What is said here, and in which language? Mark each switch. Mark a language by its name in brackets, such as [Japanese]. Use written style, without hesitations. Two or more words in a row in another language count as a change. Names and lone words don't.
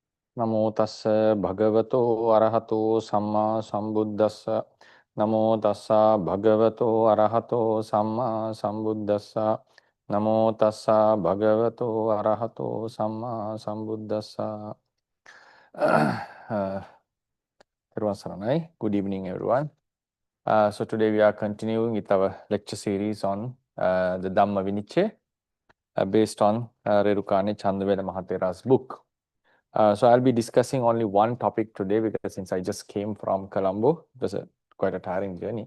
[Pali] Namo tassa bhagavato arahato samma sambuddhassa. Namo tassa bhagavato arahato samma sambuddhassa. Namo tassa bhagavato arahato samma sambuddhassa. [English] Everyone saranai. Good evening, everyone. So today we are continuing with our lecture series on the Dhammavinichchaya based on Rerukane Chandaveda Mahathera's book. So I'll be discussing only one topic today because since I just came from Colombo, it was quite a tiring journey.